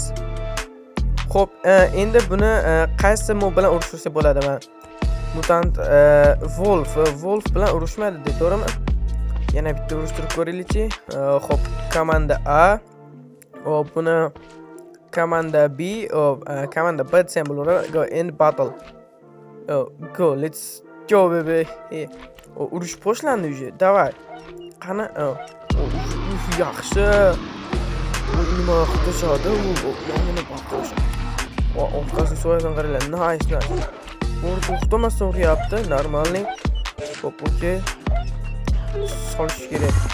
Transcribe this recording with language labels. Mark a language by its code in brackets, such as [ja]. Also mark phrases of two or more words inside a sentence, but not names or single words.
[uz] Xo'p, endi buni qaysi mod bilan urishtirsa bo'ladi? Men mutant Wolf bilan urushmaydi deb to'g'rimi? Yana bitta urushtirib ko'raylikchi. Xo'p, komanda A. Hop, buni komanda B, komanda B desam bo'laveradi. [en] Go end battle. Go, let's go baby. [uz] Urush boshlandi [ru] уже. Давай. [uz] Qani? Yaxshi. Bu nima qilishadi? Mana boqish. Orqasiga so'ygan qaranglar. [en] Nice. [uz] Bu to'xtamasdan uryapti. Normalniy. Xo'p, okey. Solish kerak.